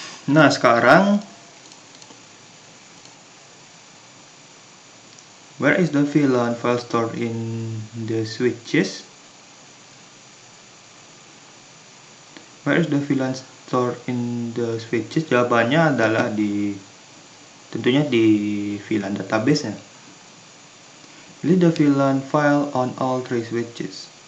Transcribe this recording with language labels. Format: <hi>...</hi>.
<en>Nah, sekarang where is the VLAN file stored in the switches? Where is the VLAN stored in the switches?</en> <id>Jawabannya adalah tentunya di VLAN database-nya.</id> <en>Delete the VLAN file on all 3 switches.</en>